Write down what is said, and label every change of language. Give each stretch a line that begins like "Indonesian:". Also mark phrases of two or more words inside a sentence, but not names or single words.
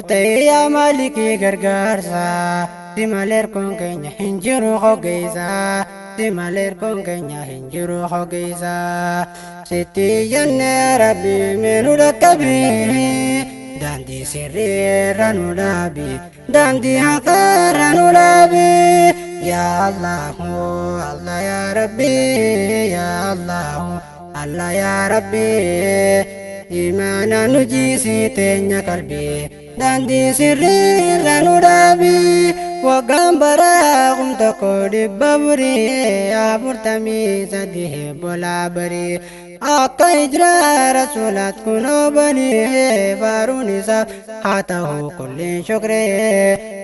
Oromo: ta'ee yaa maalikii gargaarsaa si malee erkoon keenya hin jiru hogeessaa si malee erkoon keenya hin jiru hogeessaa sitti jennee Rabbi meenu dhaqqabii daandii sirriirra nu dhaabii daandii haqaarra nu dhaabii
Arabic: يا الله الله يا ربي يا الله الله يا ربي
Oromo: imana nu jiisi teenya qalbii daandii sirriirra nu dhaabii waggaan baraa kum tokko dhibba burii afurtamii sadii bolaa barii akka hijraa rasuulaat kunoo banii faaruun isaaf haa ta'u kulliin shukree